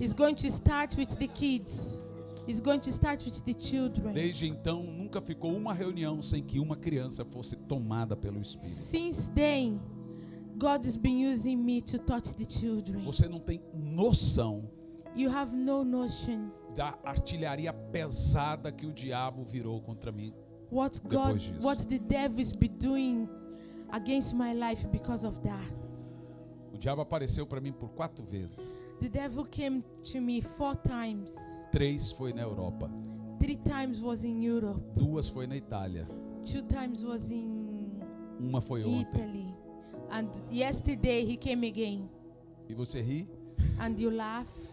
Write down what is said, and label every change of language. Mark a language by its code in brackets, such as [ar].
[en] is going to start with the kids. It's going to start with the children. [pt] Desde então, nunca ficou uma reunião sem que uma criança fosse tomada pelo Espírito. [en] Since then, God has been using me to touch the children. [pt] Você não tem noção [en] You have no notion [pt] da artilharia pesada que o diabo virou contra mim. [en] what [pt] Depois disso. [en] what the devil is be doing against my life because of that. [pt] O diabo apareceu para mim por 4 vezes. [en] The devil came to me 4 times. [pt] 3 foi na Europa. [en] 3 times was in Europe. [pt] 2 foi na Itália. [en] 2 times was in [pt] Uma foi ontem. [en] Italy. And yesterday he came again. [pt] E você ri? [en] And you laugh.